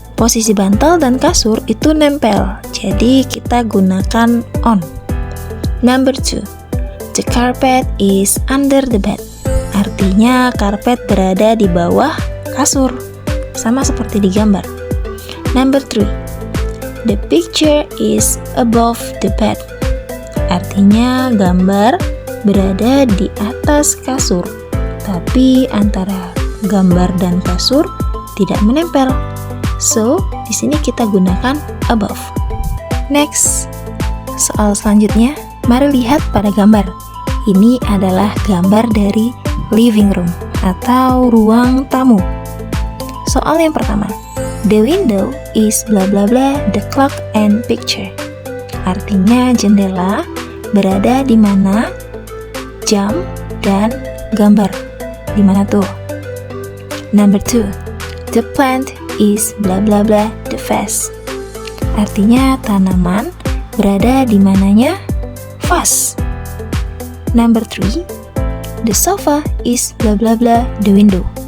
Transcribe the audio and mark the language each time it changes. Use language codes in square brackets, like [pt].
[id] Posisi bantal dan kasur itu nempel, jadi kita gunakan on. [en] Number 2, the carpet is under the bed. [id] Artinya karpet berada di bawah kasur, sama seperti di gambar. [en] Number 3, the picture is above the bed. [id] Artinya gambar berada di atas kasur, tapi antara gambar dan kasur tidak menempel. So, di sini kita gunakan above. Next, soal selanjutnya, mari lihat pada gambar. Ini adalah gambar dari living room atau ruang tamu. Soal yang pertama, [en] the window is bla bla bla the clock and picture. [id] Artinya jendela berada di mana jam dan gambar. Di mana tuh? [en] Number 2, the plant is bla bla bla the vase. [id] Artinya tanaman berada di mananya vase. [en] Number 3, the sofa is bla bla bla the window.